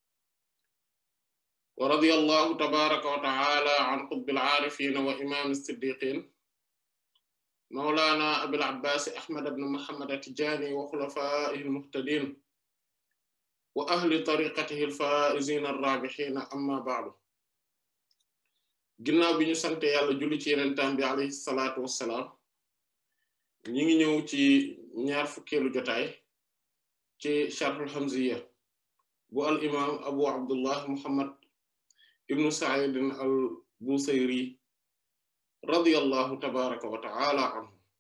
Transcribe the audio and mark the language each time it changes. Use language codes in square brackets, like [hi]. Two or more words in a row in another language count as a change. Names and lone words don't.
[ar] ورضي الله تبارك وتعالى عن قطب العارفين وإمام الصديقين مولانا أبي العباس أحمد بن محمد التجاني وخلفائه المهتدين وأهل طريقته الفائزين الرابحين أما بعد [wo] ginnaaw bi ñu sante yàlla julli ci yenentam bi [ar] عليه الصلاة والسلام [wo] ñi ngi ñëw ci ñaar fukkeelu jotaay ci [ar] شرح الهمزية [wo] bu [ar] الإمام أبو عبد الله محمد بن سعيد البوصيري رضي الله تبارك وتعالى عنه